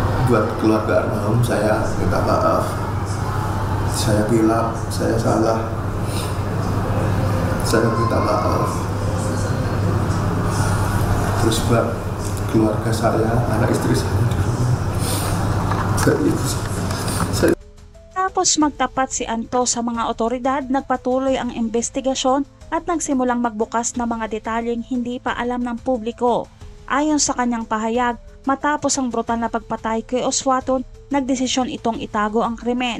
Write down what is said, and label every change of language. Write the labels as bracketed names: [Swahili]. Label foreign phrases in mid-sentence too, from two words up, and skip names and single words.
[Indonesian] buat keluarga almarhum saya minta maaf. Saya bilang saya salah. Saya minta maaf. Terus buat keluarga saya, anak istri saya di rumah. Saya [Filipino] Tapos magtapat si Anto sa mga otoridad, nagpatuloy ang investigasyon at nagsimulang magbukas ng mga detalyeng hindi pa alam ng publiko. Ayon sa kanyang pahayag, matapos ang brutal na pagpatay kay Oswaton, nagdesisyon itong itago ang krimen.